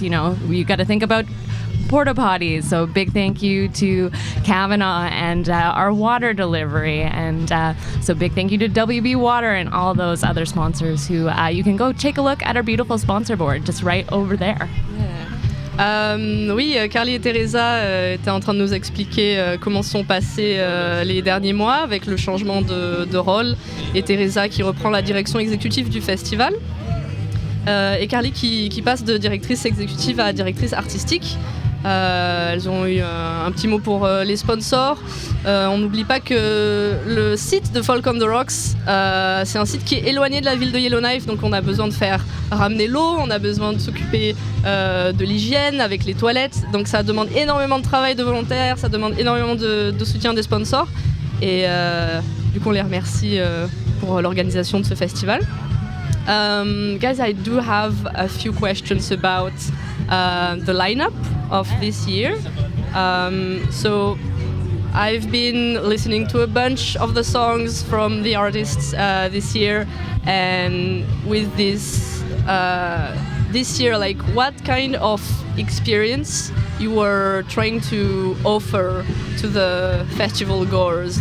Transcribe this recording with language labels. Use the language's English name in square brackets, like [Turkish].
[English] You got to think about porta potties, so big thank you to Kavanaugh and our water delivery, and so big thank you to WB Water and all those other sponsors who you can go take a look at our beautiful sponsor board just right over there. [French] Oui, Carly et Teresa étaient en train de nous expliquer comment sont passés les derniers mois avec le changement de rôle, et Teresa qui reprend la direction exécutive du festival. et Carly qui passe de directrice exécutive à directrice artistique. Elles ont eu un petit mot pour les sponsors. On n'oublie pas que le site de Folk on the Rocks, c'est un site qui est éloigné de la ville de Yellowknife, donc on a besoin de faire ramener l'eau, on a besoin de s'occuper de l'hygiène avec les toilettes, donc ça demande énormément de travail de volontaires, ça demande énormément de soutien des sponsors, et du coup on les remercie pour l'organisation de ce festival. [English] Guys, I do have a few questions about the lineup of this year. So I've been listening to a bunch of the songs from the artists this year, and with this year, like, what kind of experience you were trying to offer to the festival goers?